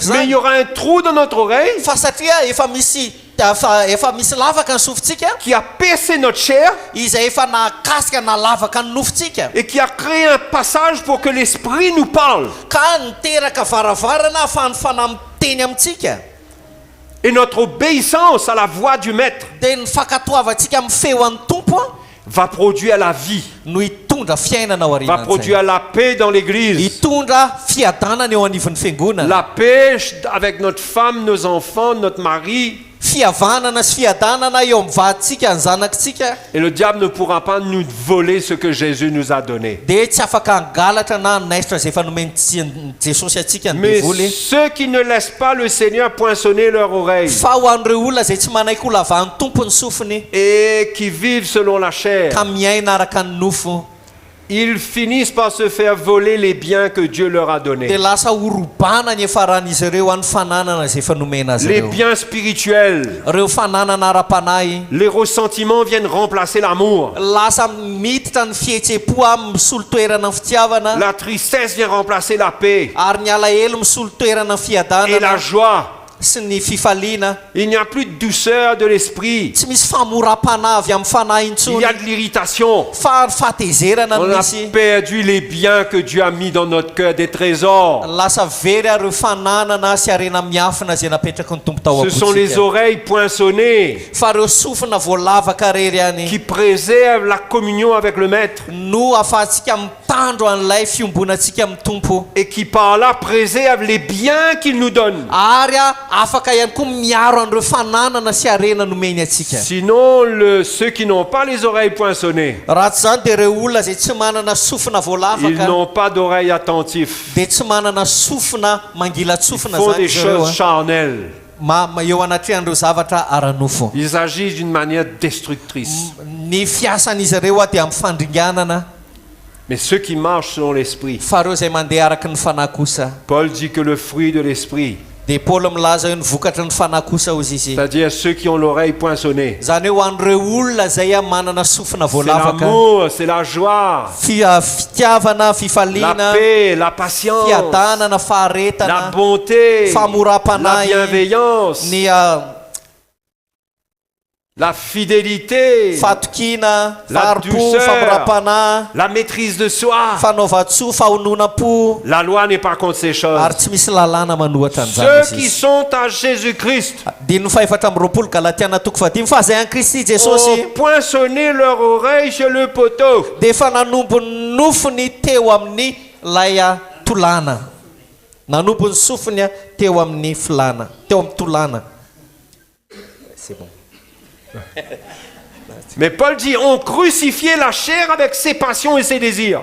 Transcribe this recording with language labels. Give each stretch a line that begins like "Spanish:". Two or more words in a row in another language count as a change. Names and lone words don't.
French: Mais il y
Malagasy: zany
French: aura un trou dans notre oreille
Malagasy: fa satria efa misy lavaka ny sofintsika
French: qui a percé notre chair
Malagasy: izay efa nakasika nalavaka ny nofontsika
French: et qui a créé un passage pour que l'Esprit nous parle.
Malagasy: ka niteraka varavarana ahafahan'ny fanahy miteny amintsika
French: Et notre obéissance à la voix du Maître
Malagasy: dia ny fankatoavantsika amin'ny feo an'ny tompo a
French: va produire la vie,
Malagasy: no hitondra fiainana ao
French: va
Malagasy: aorianan'izay
French: produire la paix dans l'Église.
Malagasy: hitondra fiadanana eo anivon'ny fiangonana
French: La paix avec notre femme, nos enfants, notre mari,
Malagasy: fihavanana sy fiadanana eo amin'ny vadintsika ny zanakitsika
French: Et le diable ne pourra pas nous voler ce que Jésus nous a donné.
Malagasy: dia tsy afaka hangalatra na naisitra zay efa nomeny Jesosy atsika ny
French: Mais
Malagasy: devoly
French: ceux qui ne laissent pas le Seigneur poinçonner leur oreille
Malagasy: fa ho an'ireo olona zay tsy manaiky ho lavahan'ny tompony sofiny
French: et qui vivent selon la chair,
Malagasy: ka miaina araka ny nofo
French: ils finissent par se faire voler les biens que Dieu leur a
Malagasy: dia
French: donnés.
Malagasy: lasa horobana ny efaran'izy ireo any fananana zay efa nomena azy
French: Les
Malagasy: ireo
French: biens spirituels,
Malagasy: ireo fananana ara-panahy
French: les ressentiments viennent remplacer l'amour.
Malagasy: lasa miditra ny fihetsem-po amin'ny misolo toerana ny fitiavana
French: La tristesse vient remplacer la paix
Malagasy: ary ny alahelo misolo toerana ny
French: et la
Malagasy: fiadanana
French: joie.
Malagasy: sy ny fifaliana
French: Il n'y a plus de douceur de l'esprit.
Malagasy: tsy misy famoram-panahy avy amin'ny fanahy
French: Il
Malagasy: intsony
French: y a de l'irritation.
Malagasy: fa fahatezerana
French: On
Malagasy: no
French: a
Malagasy: misy
French: perdu les biens que Dieu a mis dans notre cœur, des trésors.
Malagasy: lasa very areo fananana sy arena miafina zay napetraky ny tompo tao
French: Ce sont les
Malagasy: am-potsika
French: oreilles poinçonnées
Malagasy: fa reo sofina voalavaka rery any
French: qui préservent la communion avec le Maître
Malagasy: no ahafahantsika mitandro an'ilay fiombonantsika amin'ny tompo
French: et qui par là préservent les biens qu'il nous donne.
Malagasy: ary afaka ihany koa miaro an'ireo fananana sy arena nomeny atsika
French: Sinon, ceux qui n'ont pas les oreilles poinçonnées,
Malagasy: raha tsy zany dia ireo olona zay tsy manana sofina
French: ils
Malagasy: voalavaka
French: n'ont pas d'oreilles attentives.
Malagasy: dia tsy manana sofina mangila
French: Ils
Malagasy: tsofina
French: font
Malagasy: zany
French: des
Malagasy: izy ireo
French: choses charnelles.
Malagasy: eo anatrehan'ireo zavatra ara-nofo
French: Ils agissent d'une manière destructrice.
Malagasy: ny fiasan'izy ireo dia amin'ny fandringanana
French: Mais ceux qui marchent selon l'Esprit,
Malagasy: fa reo zay mandeha araky ny fanahy kosa
French: Paul dit que le fruit de l'Esprit,
Malagasy: dia paoly milaza eo ny vokatra ny fanahy kosa ozy izy
French: c'est-à-dire ceux qui ont l'oreille poinçonnée,
Malagasy: zany hoe ho an'ireo olona zay manana sofina
French: c'est
Malagasy: voalavaka
French: l'amour, c'est la joie,
Malagasy: fitiavana
French: la
Malagasy: fifaliana
French: paix, la patience,
Malagasy: fiadanana
French: la
Malagasy: faharetana
French: bonté, la
Malagasy: famoram-panahy
French: bienveillance,
Malagasy: ny
French: la fidélité,
Malagasy: fatokina
French: La
Malagasy: faripo
French: douceur.
Malagasy: famoram-panahy
French: la maîtrise de soi.
Malagasy: fanaova-tsoa fahonona-po
French: La loi n'est pas contre ces choses.
Malagasy: ary tsy misy lalàna manohatra
French: Ceux
Malagasy: an'izany
French: qui
Malagasy: izy
French: sont à Jésus-Christ
Malagasy: dia no fahefatra amby roapolo galatiana toko fadimy fa zay an Kristy
French: ont
Malagasy: Jesosy
French: poinçonné leur oreille chez le poteau.
Malagasy: dia efa nanombo ny nofony teo amin'ny lay tolana nanombo ny sofiny teo amin'ny filana teo amin'ny tolana
French: c'est bon. Mais Paul dit, on crucifié la chair avec ses passions et ses désirs.